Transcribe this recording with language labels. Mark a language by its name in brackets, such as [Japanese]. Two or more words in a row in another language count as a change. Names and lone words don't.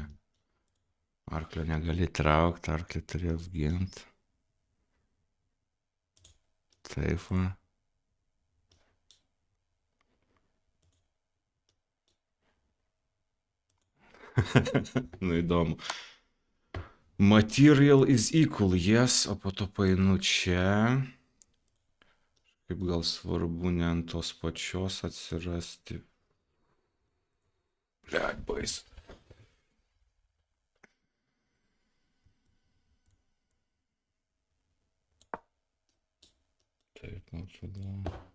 [Lithuanian] Arklio negali traukti, arklį turi apginti. Taip va. Nu įdomu. [English] Material is equal, yes, [Lithuanian] o po to painu čia. Kaip gal svarbu ne ant tos pačios atsirasti. Blet, baisu. Taip, nu tada.